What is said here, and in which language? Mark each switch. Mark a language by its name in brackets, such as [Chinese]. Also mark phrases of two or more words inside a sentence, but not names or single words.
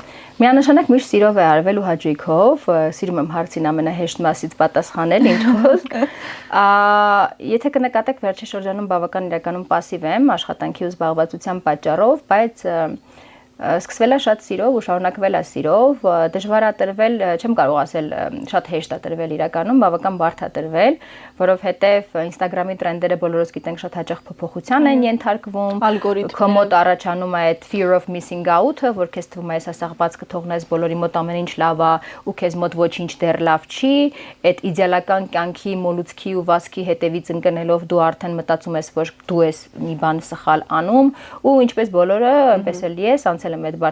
[Armenian] Միանշանակ միշտ սիրով է արվել ու հաճույքով, սիրում եմ հարցին ամենահեշտ մասից պատասխանել, ինչ խոսք։ Եթե կնկատեք վերջին շրջանում բավական իրականում пассив եմ աշխատանքի ու զբաղվածության պատճառով, բայց սկսվել է շատ սիրով ու շարունակվել է սիրով, դժվար է տրվել, չեմ կարող ասել շատ հեշտ է տրվել իրականում, բավական բարդ է տրվել, որովհետև Instagram-ի տրենդերը բոլորս գիտենք շատ հաճախ փոփոխության են ենթարկվում, քո մոտ առաջանում է այդ [English] fear of missing out- [Armenian] ը, որ քեզ թվում է ասա բաց կթողնես բոլորի մոտ ամեն ինչ լավ է ու քեզ մոտ ոչինչ դեռ լավ չի, այդ իդեալական կյանքի մոլուցքի ու վասկի հետևից ընկնելով դու արդեն մտածում ես, որ դու ես մի բան սխալ անում ու ինչպես բոլորը, այնպես էլ ես անցել եմ այդ